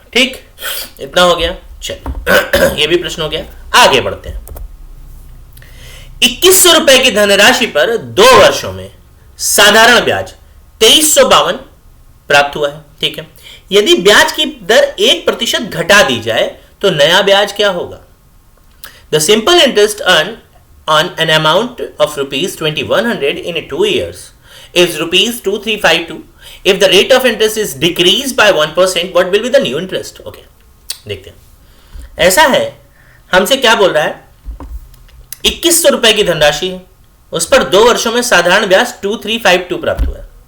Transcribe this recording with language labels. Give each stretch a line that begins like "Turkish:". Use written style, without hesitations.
Hindi: ठीक, इतना हो गया। चलो ये भी प्रश्न हो गया। आगे बढ़ते हैं। 2100 रुपए की धनराशि पर 2 वर्षों में साधारण ब्याज 2352 प्राप्त हुआ है। ठीक है, यदि ब्याज की दर 1% घटा दी जाए तो नया ब्याज क्या होगा।
English: The simple interest earn on an amount of rupees 2100 in 2 years is rupees 2352. If the rate of interest is decreased by 1%, what will be the new interest?
Hindi: Okay, देखते हैं। ऐसा है, हमसे क्या बोल रहा है, 2100 रुपए की धनराशि है, उस पर 2 वर्षों में साधारण ब्याज 2352 प्राप्त हुआ है।